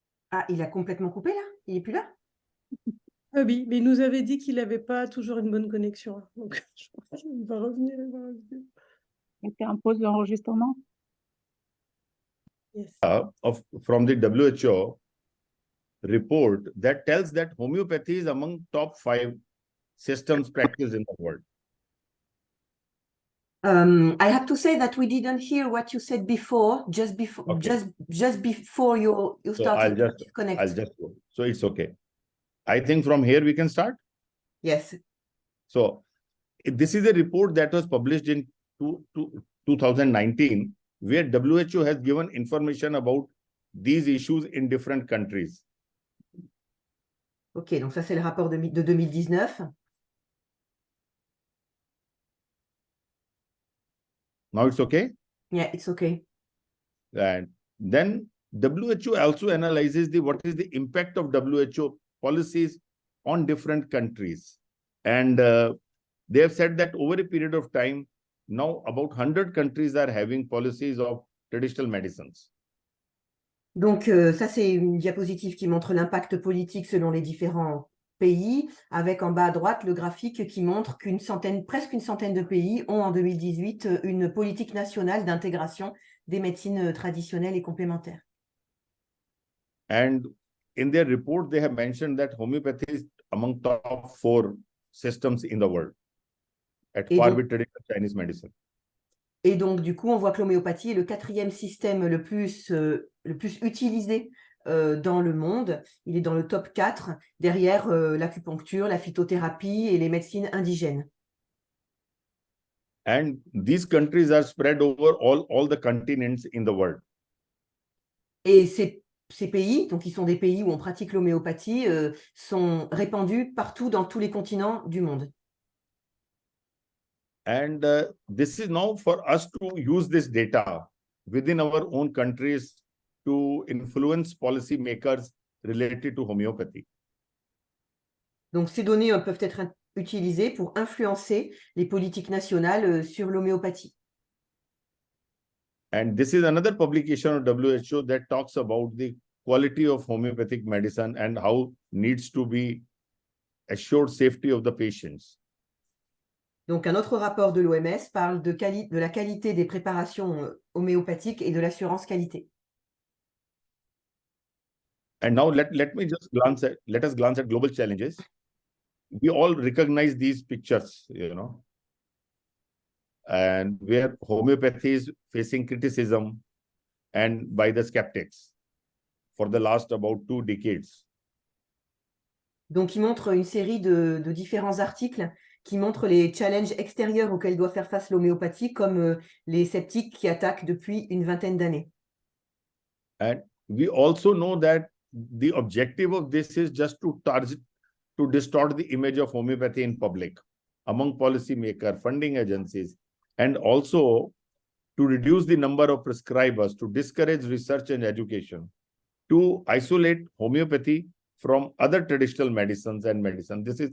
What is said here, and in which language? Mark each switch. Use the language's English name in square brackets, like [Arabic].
[French] Ah, il a complètement coupé là? Il n'est plus là? Ah oui, mais il nous avait dit qu'il n'avait pas toujours une bonne connexion. Donc, je pense qu'il va revenir. Il était en pause d'enregistrement. [English] Yes. From the WHO, report that tells that homeopathy is among top 5 systems practiced in the world. I have to say that we didn't hear what you said before, just before, Okay. just before you So started to connect. I'll just go. So it's okay. I think from here we can start. Yes. So this is a report that was published in 2019, where WHO has given information about these issues in different countries. [French] Ok, donc ça c'est le rapport de 2019. [English] Now it's okay? Yeah, it's okay. And then WHO also analyzes what is the impact of WHO policies on different countries. And they have said that over a period of time, now about 100 countries are having policies of traditional medicines. [French] Donc ça c'est une diapositive qui montre l'impact politique selon les différents pays, avec en bas à droite le graphique qui montre presque une centaine de pays ont en 2018 une politique nationale d'intégration des médecines traditionnelles et complémentaires. [English] And in their report, they have mentioned that homeopathy is among top 4 systems in the world, at par with traditional Chinese medicine. [French] Et donc, du coup, on voit que l'homéopathie est le 4e système le plus utilisé dans le monde. Il est dans le top 4, derrière l'acupuncture, la phytothérapie et les médecines indigènes. [English] And these countries are spread over all the continents in the world. [French] Et ces pays, donc qui sont des pays où on pratique l'homéopathie, sont répandus partout dans tous les continents du monde. [English] And this is now for us to use this data within our own countries to influence policy makers related to homeopathy. [French] Donc, ces données peuvent être utilisées pour influencer les politiques nationales sur l'homéopathie. [English] And this is another publication of WHO that talks about the quality of homeopathic medicine and how needs to be assured safety of the patients. [French] Donc, un autre rapport de l'OMS parle de la qualité des préparations homéopathiques et de l'assurance qualité. [English] And now let us glance at global challenges. We all recognize these pictures, and where homeopathy is facing criticism and by the skeptics for the last about 2 decades. [French] Donc, il montre une série de différents articles qui montrent les challenges extérieurs auxquels doit faire face l'homéopathie, comme les sceptiques qui attaquent depuis une vingtaine d'années. [English] And we also know that the objective of this is just to distort the image of homeopathy in public, among policymakers, funding agencies, and also to reduce the number of prescribers, to discourage research and education, to isolate homeopathy from other traditional medicines and medicine.